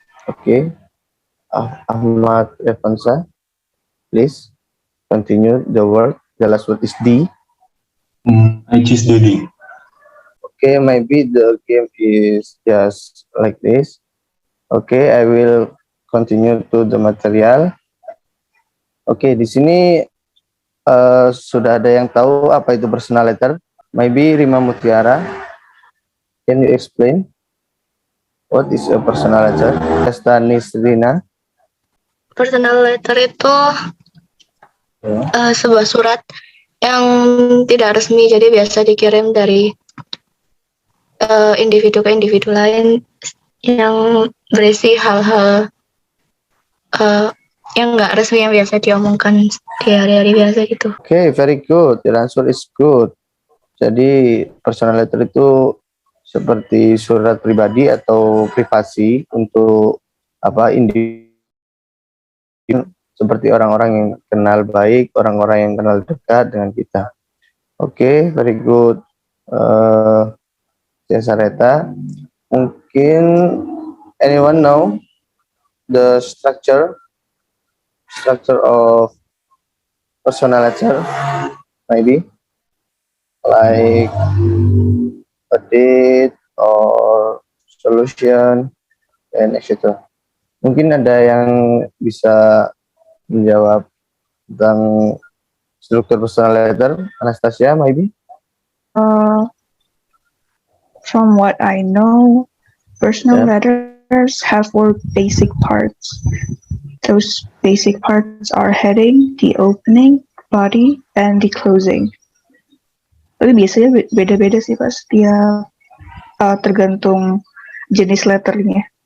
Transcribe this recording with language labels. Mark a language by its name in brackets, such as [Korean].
[English] Okay, Ahmad Evansa, please continue the word. The last word is D. I choose Dodi. Okay, maybe the game is just like this. Okay, I will continue to the material. [Indonesian] Oke, di sini sudah ada yang tahu apa itu personal letter? [English] Maybe Rima Mutiara, can you explain what is a personal letter? Stanis Rina. [Indonesian] Personal letter itu Ya. sebuah surat yang tidak resmi, jadi biasa dikirim dari individu ke individu lain yang berisi hal-hal yang nggak resmi yang biasa diomongkan di hari-hari biasa gitu. [English] Okay, very good. Your answer is good. [Indonesian] Jadi personal letter itu seperti surat pribadi atau privasi untuk individu, seperti orang-orang yang kenal baik, orang-orang yang kenal dekat dengan kita. [English] Oke, very good. Cesareta, [Indonesian] mungkin [English] anyone know the structure of personal letter? Maybe like a date or solution and etc. [Indonesian] Mungkin ada yang bisa menjawab tentang struktur personal letter. [English] Anastasia, maybe? From what I know, personal letters have 4 basic parts. Those basic parts are heading, the opening, body, and the closing. [Indonesian] Tapi biasanya beda-beda sih pas dia tergantung jenis letternya.